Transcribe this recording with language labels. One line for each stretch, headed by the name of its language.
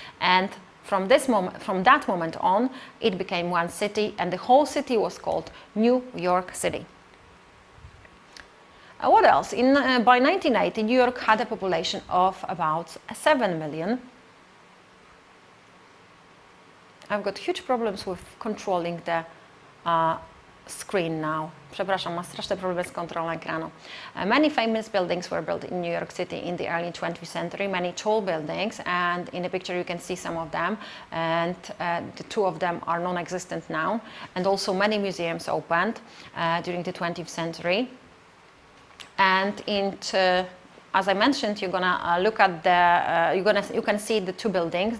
English: And from that moment on, it became one city, and the whole city was called New York City. What else? By 1980, New York had a population of about 7 million. I've got huge problems with controlling the screen now.
Polish: Przepraszam, mam straszne problemy z kontrolą ekranu.
English: Many famous buildings were built in New York City in the early 20th century, many tall buildings, and in the picture you can see some of them, and the 2 of them are non-existent now, and also many museums opened during the 20th century. And as I mentioned, you're gonna look at you can see the 2 buildings.